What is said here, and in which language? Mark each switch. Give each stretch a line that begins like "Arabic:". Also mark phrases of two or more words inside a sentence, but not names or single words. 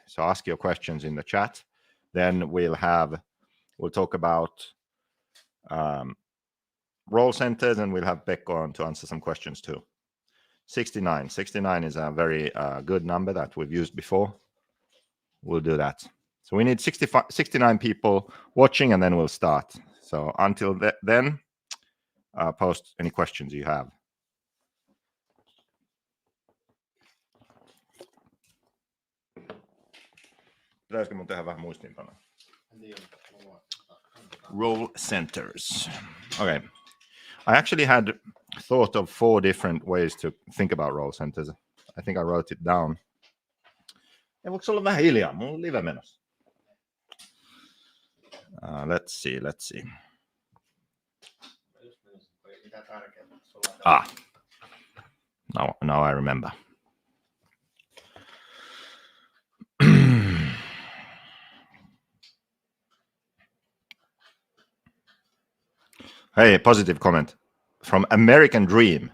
English: So ask your questions in the chat. Then we'll talk about role centers, and we'll have Pekko on to answer some questions too. 69. 69 is a very good number that we've used before. We'll do that. So we need 69 people watching, and then we'll start. So until then, post any questions you have.
Finnish: Pitäisikö mun tehdä vähän muistiinpanoa?
English: Role centers. Okay. I actually had thought of 4 different ways to think about role centers. I think I wrote it down.
Finnish: Voiko olla vähän hiljaa? Mulla on live menossa.
English: Let's see. Now I remember. Hey, positive comment from American Dream.